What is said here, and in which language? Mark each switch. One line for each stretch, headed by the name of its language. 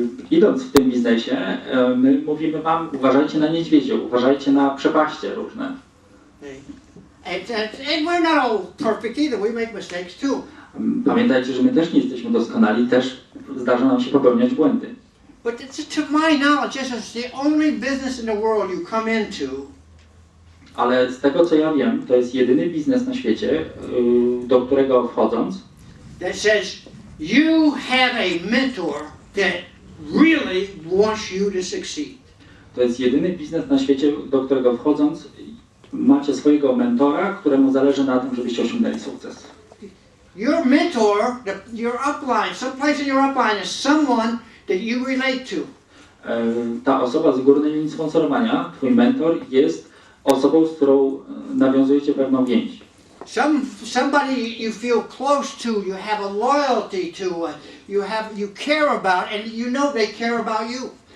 Polish: Idąc w tym biznesie, my mówimy wam, uważajcie na niedźwiedzie, uważajcie na przepaście różne.
English: And we're not all perfect either. We make mistakes too.
Polish: Pamiętajcie, że my też nie jesteśmy doskonali, też zdarza nam się popełniać błędy.
English: But to my knowledge, this is the only business in the world you come into.
Polish: Ale z tego co ja wiem, to jest jedyny biznes na świecie, do którego wchodząc,
English: That says you have a mentor that really wants you to succeed.
Polish: to jest jedyny biznes na świecie, do którego wchodząc, macie swojego mentora, któremu zależy na tym, żebyście osiągnęli sukces.
English: Your mentor, your upline, someplace in your upline is someone that you relate to.
Polish: Ta osoba z górnej linii sponsorowania, twój mentor, jest osobą, z którą nawiązujecie pewną więź.
English: Somebody you feel close to, you have a loyalty to, you care about, and you know they care about you.